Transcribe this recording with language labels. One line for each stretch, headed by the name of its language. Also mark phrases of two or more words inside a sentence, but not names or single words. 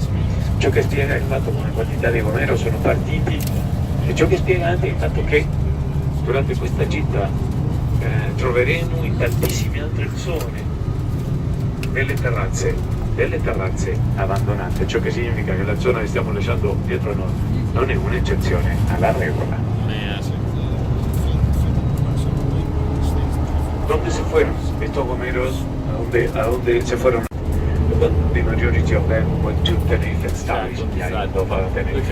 Italian: Ciò che spiega il fatto che una quantità di Gomero sono partiti e ciò che spiega anche il fatto che durante questa gita troveremo in tantissime altre zone delle terrazze abbandonate, ciò che significa che la zona che stiamo lasciando dietro noi non è un'eccezione alla regola.
Spanish: ¿Dónde se fueron estos gomeros? ¿A dónde se fueron?
English: The majority of them went to Tenerife Stars, the island of Tenerife.